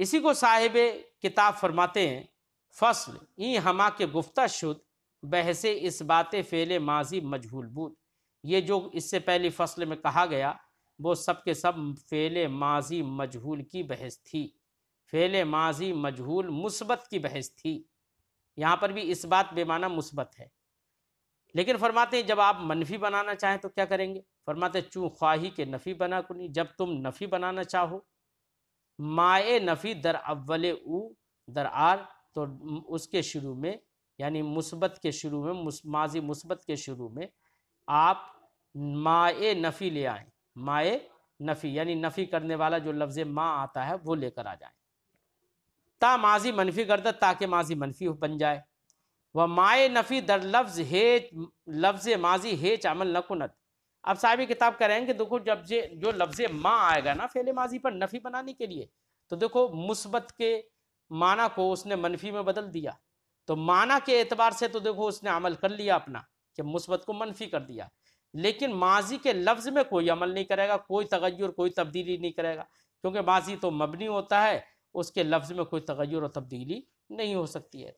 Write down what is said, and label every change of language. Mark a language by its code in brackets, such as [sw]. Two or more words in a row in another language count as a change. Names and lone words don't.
[ur] اسی کو صاحب کتاب فرماتے ہیں [fa] فصل این ہما کے گفتہ شد بحث اس بات فعل ماضی مجہول بود، [ur] یہ جو اس سے پہلی فصل میں کہا گیا وہ سب کے سب فعل ماضی مجہول کی بحث تھی، فعل ماضی مجہول مثبت کی بحث تھی۔ یہاں پر بھی اس بات بے معنی مثبت ہے، لیکن فرماتے ہیں جب آپ منفی بنانا چاہیں تو کیا کریں گے؟ فرماتے ہیں [fa] چوں خواہی کے نفی بنا کنی، [ur] جب تم نفی بنانا چاہو، [fa] مائے نفی در اول او در آر، [ur] تو اس کے شروع میں یعنی مثبت کے شروع میں، ماضی مثبت کے شروع میں آپ مائے نفی لے آئیں، مائے نفی یعنی نفی کرنے والا جو لفظ ما آتا ہے وہ لے کر آ جائیں، [fa] تا ماضی منفی گردت، [ur] تاکہ ماضی منفی بن جائے۔ [fa] وہ مائے نفی در لفظ ہیچ، لفظ ماضی ہیچ عمل نہ کند۔ [ur] اب صاحب کتاب کہہ رہے ہیں کہ دیکھو جب جو لفظ ما آئے گا نا فعل ماضی پر نفی بنانے کے لیے، تو دیکھو مثبت کے معنی کو اس نے منفی میں بدل دیا، تو معنی کے اعتبار سے تو دیکھو اس نے عمل کر لیا اپنا کہ مثبت کو منفی کر دیا، لیکن ماضی کے لفظ میں کوئی عمل نہیں کرے گا، کوئی تغیر کوئی تبدیلی نہیں کرے گا، کیونکہ ماضی تو مبنی ہوتا ہے، اس کے لفظ میں کوئی تغیر اور تبدیلی نہیں ہو سکتی ہے۔